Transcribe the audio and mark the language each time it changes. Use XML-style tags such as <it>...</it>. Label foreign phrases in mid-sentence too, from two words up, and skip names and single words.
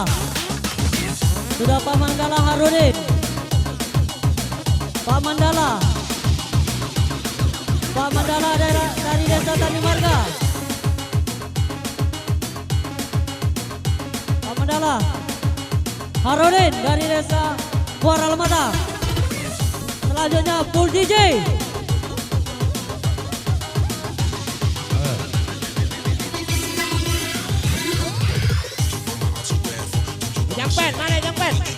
<id>Sudah Pak Mandala Harudin. Pak Mandala. Pak Mandala dari Desa Dani Marga. Pak Mandala Harudin dari Desa Muara Lemata. Selanjutnya Full DJ. Jampen, mana jampen?</id>